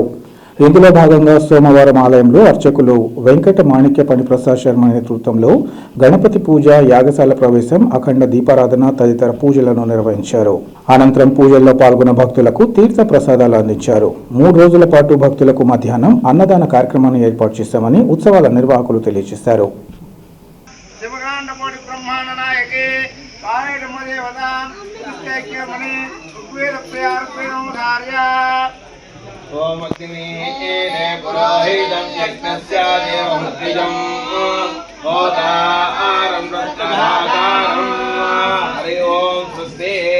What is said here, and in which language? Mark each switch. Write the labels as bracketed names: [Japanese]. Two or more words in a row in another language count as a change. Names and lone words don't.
[Telugu] ఇందులో భాగంగా సోమవారం ఆలయంలో అర్చకులు వెంకట మాణిక్య పణిప్రసాద్ శర్మ నేతృత్వంలో గణపతి పూజ, యాగశాల ప్రవేశం, అఖండ దీపారాధన తదితర పూజలను నిర్వహించారు. అనంతరం పూజల్లో పాల్గొన్న భక్తులకు తీర్థ ప్రసాదాలు అందించారు. 3 రోజుల పాటు భక్తులకు మధ్యాహ్నం అన్నదాన కార్యక్రమాన్ని ఏర్పాటు చేశామని ఉత్సవాల నిర్వాహకులు తెలియజేశారు. [Sanskrit] ओम अग्नि एने पुरोहितं यज्ञस्य देवमुद्रिजं होतारं रत्नधातारं हरि ओम स्वस्ति